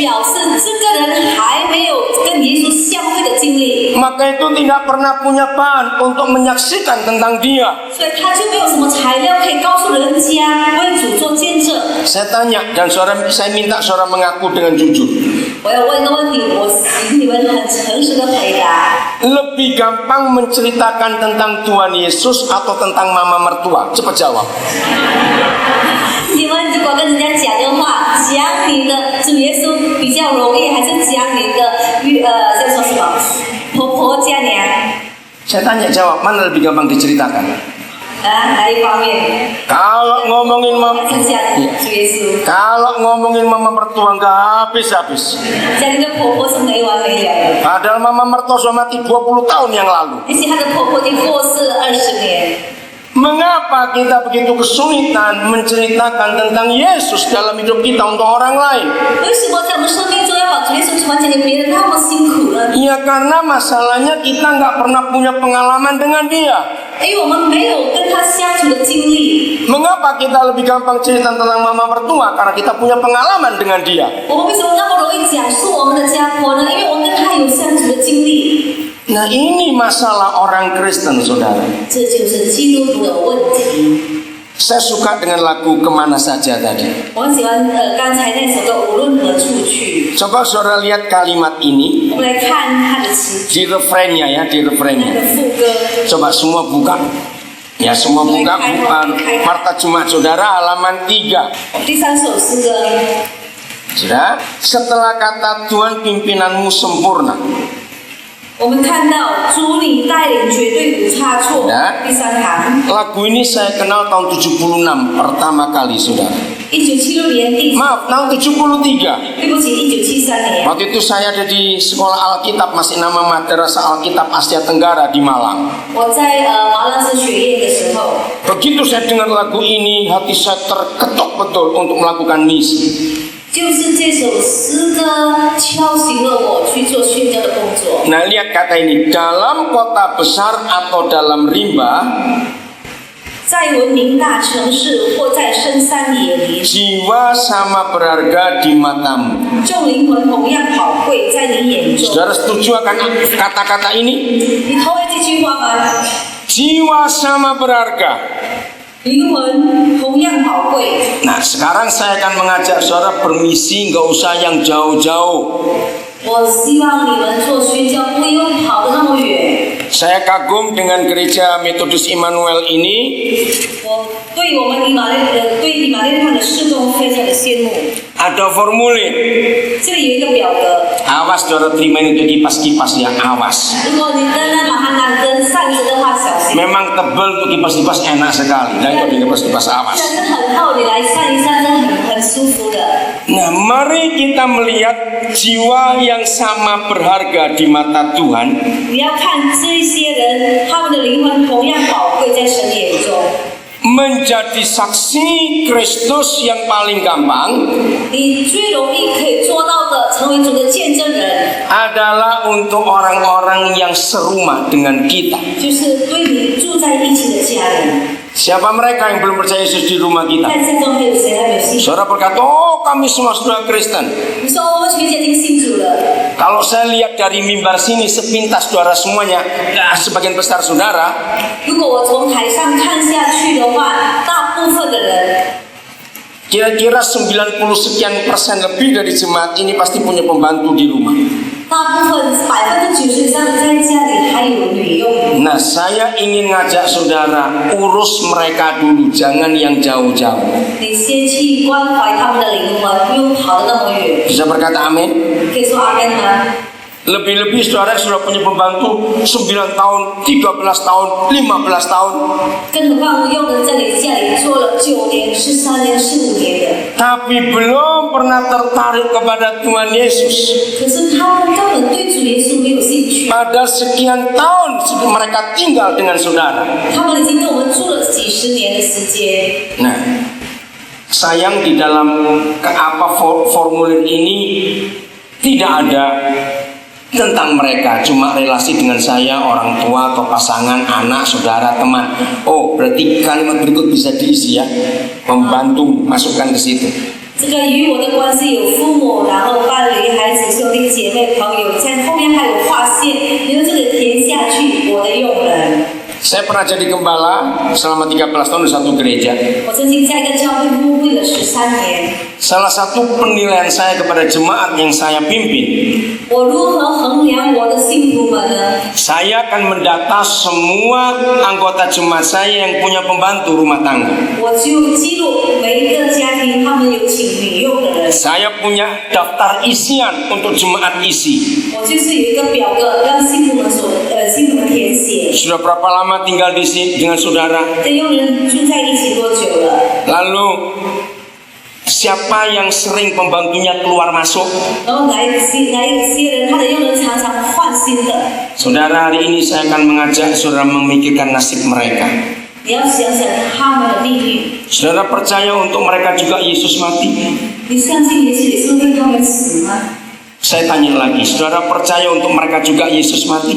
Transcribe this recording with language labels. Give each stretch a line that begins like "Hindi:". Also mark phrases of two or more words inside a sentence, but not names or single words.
Chinese: 表示这个人还没有跟耶稣相会的经历，
Indonesian: Maka itu tidak pernah punya bahan untuk menyaksikan tentang dia.
Chinese: 所以他就没有什么材料可以告诉人家为主做见证。
Indonesian: Saya tanya dan saya minta saudara mengaku dengan jujur.
Chinese: 我要问一个问题，我请你们很诚实的回答。
Indonesian: Lebih gampang menceritakan tentang Tuhan Yesus atau tentang mama mertua? Cepat jawab.
Chinese: 你们如果跟人家讲的话，讲你的主耶稣比较容易，还是讲你的叫做什么婆婆家娘？
Indonesian: Saya tanya jawab, mana lebih gampang diceritakan?
Chinese: 哪一方面？
Indonesian: Kalau ngomongin mama,
Chinese: 还是讲主耶稣？
Indonesian: kalau ngomongin mama mertua nggak habis-habis.
Chinese: 讲你的婆婆是没完没了的，
Indonesian: Padahal mama mertua sudah mati 20 tahun yang lalu.
Chinese: 而且她的婆婆已经过世了20年。
Indonesian: Mengapa kita begitu kesulitan menceritakan tentang Yesus dalam hidup kita untuk orang lain?
Chinese: 为什么在我们生命中要把主耶稣传讲给别人那么辛苦呢？
Indonesian: Ya karena masalahnya kita nggak pernah punya pengalaman dengan dia.
Chinese: 因为我们没有跟他相处的经历。
Indonesian: Mengapa kita lebih gampang cerita tentang mama mertua? Karena kita punya pengalaman dengan dia.
Chinese: 我们为什么那么容易讲述我们的家婆呢？因为我们跟他有相处的经历。
Indonesian: Nah ini masalah orang Kristen, saudara.
Chinese: 这就是基督徒的问题。
Indonesian: Saya suka dengan lagu Kemana Saja tadi.
Chinese: 我很喜欢刚才那首歌《无论何处去》。
Indonesian: Coba saudara lihat kalimat ini
Chinese: 我们来看它的词
Indonesian: di refrainnya ya, di
Chinese: 那
Indonesian: refrainnya.
Chinese: 个副歌。
Indonesian: Coba semua buka. Ya semua buka Marta Jumat saudara halaman 3.
Chinese: 第三首诗歌，
Indonesian: Sudah. Setelah kata Tuhan pimpinanmu sempurna.
Chinese: 我们看到主你带领绝对无差错。第三行，
Indonesian: Lagu ini saya kenal tahun 76 pertama kali saudara.
Chinese: 1976 年第，
Indonesian: Maaf, tahun 73.
Chinese: 对不起，1973年。
Indonesian: Waktu itu saya ada di sekolah Alkitab, masih nama Madrasah Alkitab Asia Tenggara di Malang.
Chinese: 我在麻浪斯学业的时候，
Indonesian: Begitu saya dengar lagu ini, hati saya terketuk betul untuk melakukan misi.
Chinese: 就是这首诗歌敲醒了我去做宣教的工作。
Indonesian: Nah lihat kata ini, dalam kota besar atau dalam rimba,
Chinese: 在文明大城市或在深山野林，
Indonesian: jiwa sama berharga di matamu.
Chinese: 众灵魂同样宝贵在你眼中。
Indonesian: Saudara setuju akan kata-kata ini?
Chinese: 你同意这句话吗？
Indonesian: Jiwa sama berharga.
Chinese: 灵魂同样宝贵。
Indonesian: Nah sekarang saya akan mengajak saudara bermisi, nggak usah yang jauh-jauh.
Chinese: 我希望你们做宣教不用跑得那么远。
Indonesian: Saya kagum dengan gereja Metodis Immanuel ini.
Chinese: 我对我们以马内利的侍奉非常的羡慕。
Indonesian: Ada formulir.
Chinese: 这里有一个表格，
Indonesian: Awas saudara terima ini untuk kipas-kipas ya, awas. 如果你跟那马哈南跟扇子的话，小心。 Memang tebal untuk kipas-kipas enak sekali. Dan untuk kipas-kipas
Chinese: 但
Indonesian: awas.
Chinese: 是很厚，你来扇一扇是很舒服的。
Indonesian: Nah, mari kita melihat jiwa yang sama berharga di mata Tuhan.
Chinese: 你要看这些人，他们的灵魂同样宝贵在神眼中。
Indonesian: Menjadi saksi Kristus yang paling gampang
Chinese: 你最容易可以做到的，成为主的见证人，
Indonesian: adalah untuk orang-orang yang serumah dengan kita.
Chinese: 就是对你住在一起的家人。
Indonesian: Siapa mereka yang belum percaya Yesus di rumah kita?
Chinese: 在这中还有谁还没有信主？
Indonesian: Saudara berkata, oh kami semua sudah Kristen.
Chinese: 你说我们全家已经信主了。
Indonesian: Kalau saya lihat dari mimbar sini sepintas saudara semuanya, sebagian besar saudara,
Chinese: 如果我从台上看下去的话，大部分的人，
Indonesian: kira-kira 90 sekian persen lebih dari jemaat ini pasti punya pembantu di rumah.
Chinese: 大部分90%以上在家里还有女佣。
Indonesian: Nah, saya ingin ngajak saudara urus mereka dulu, jangan yang jauh-jauh.
Chinese: 你先去关怀他们的灵魂，不用跑得那么远。
Indonesian: Bisa berkata amin?
Chinese: 可以说阿门吗？
Indonesian: Lebih-lebih saudara sudah punya pembantu 9 tahun, 13 tahun, 15 tahun.
Chinese: 更何况佣人在你家里做了9年、13年、15年的，
Indonesian: Tapi belum pernah tertarik kepada Tuhan Yesus.
Chinese: 可是他们根本对主耶稣没有兴趣。
Indonesian: Padahal sekian tahun mereka tinggal dengan saudara.
Chinese: 他们已经跟我们住了几十年的时间。
Indonesian: Nah, Sayang di dalam formulir ini tidak ada tentang mereka, cuma relasi dengan saya, orang tua atau pasangan, anak, saudara, teman. Oh, berarti kalimat berikut bisa diisi ya, membantu masukkan ke situ.
Chinese: 这个与我的关系有父母，然后伴侣、孩子、兄弟姐妹、朋友，在后面还有划线，由这个填下去，我的用人。
Indonesian: Saya pernah jadi gembala selama 13 tahun di satu gereja.
Chinese: 我曾经在一个教会牧会了13年。
Indonesian: Salah satu penilaian saya kepada jemaat yang saya pimpin,
Chinese: 我如何衡量我的信徒们呢？
Indonesian: saya akan mendata semua anggota jemaat saya yang punya pembantu rumah tangga.
Chinese: 我就记录每一个家庭他们有请女佣的人。
Indonesian: Saya punya daftar isian untuk jemaat isi.
Chinese: 我就是有一个表格让信徒们填写。
Indonesian: Sudah berapa lama tinggal di sini dengan saudara?
Chinese: 跟佣人住在一起多久了？
Indonesian: Lalu siapa yang sering pembantunya keluar masuk?
Chinese: 然后哪一些人，他的佣人常常换新的。
Indonesian: Saudara, hari ini saya akan mengajak saudara memikirkan nasib mereka.
Chinese: 你要想想他们的命运。
Indonesian: Saudara percaya untuk mereka juga Yesus mati?
Chinese: 你相信耶稣也是为他们死吗？
Indonesian: Saya tanya lagi, saudara percaya untuk mereka juga Yesus mati?